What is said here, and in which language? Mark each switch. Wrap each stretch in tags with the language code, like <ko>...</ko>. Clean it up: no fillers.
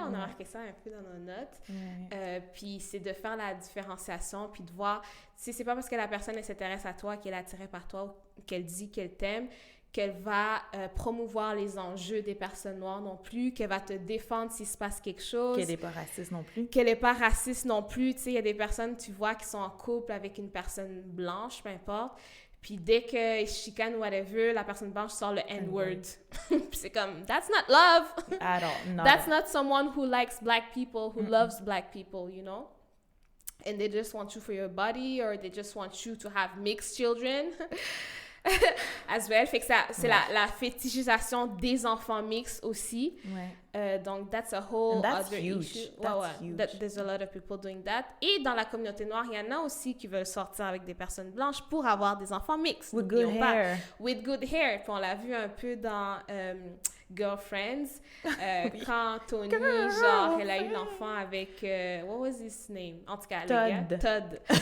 <fr>On a marqué ça un peu dans nos notes. Puis c'est de faire la différenciation, puis de voir, tu sais, c'est pas parce que la personne elle s'intéresse à toi, qu'elle est attirée par toi, qu'elle dit qu'elle t'aime, qu'elle va promouvoir les enjeux des personnes noires non plus, qu'elle va te défendre s'il se passe quelque chose. Qu'elle n'est pas raciste non plus. Qu'elle n'est pas raciste non plus. Tu sais, il y a des personnes, tu vois, qui sont en couple avec une personne blanche, peu importe. Puis dès qu'ils chicanent ou whatever, la personne blanche sort le N-word. Puis c'est comme,</fr> <en>that's not love. I don't know. That's not someone who likes black people, who loves black people, you know? And they just want you for your body, or they just want you to have mixed children. As well.</en> <fr>Fait que ça, c'est la fétichisation des enfants mixtes aussi.</fr> <en>Donc, that's a whole other issue. That's huge. There's a lot of people doing that.</en> <fr>Et dans la communauté noire, il y en a aussi qui veulent sortir avec des personnes blanches pour avoir des enfants mixtes.</fr> <en>With good hair. With good hair.</en> <fr>Puis on l'a vu un peu dans Girlfriends, quand Tony, genre, elle a eu l'enfant avec,</fr> <en>what was his name?</en> <fr>En tout cas, Todd.</fr>